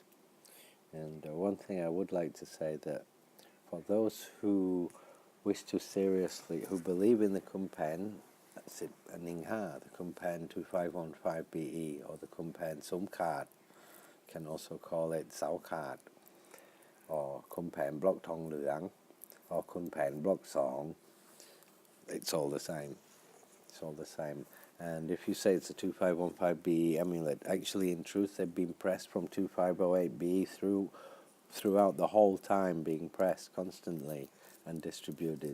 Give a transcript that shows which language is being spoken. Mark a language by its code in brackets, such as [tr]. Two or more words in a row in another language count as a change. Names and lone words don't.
[en] And one thing I would like to say, that for those who wish to seriously, who believe in the Khun Phaen, that's it, Ningha, the Khun Phaen 2515BE, or the Khun Phaen Sumkat, can also call it Sao Khat, or Khun Phaen Block Thong Luang, or Khun Phaen Block Song. It's all the same. It's all the same. And if you say it's a 2515BE amulet, actually in truth they've been pressed from 2508BE throughout the whole time, being pressed constantly and distributed.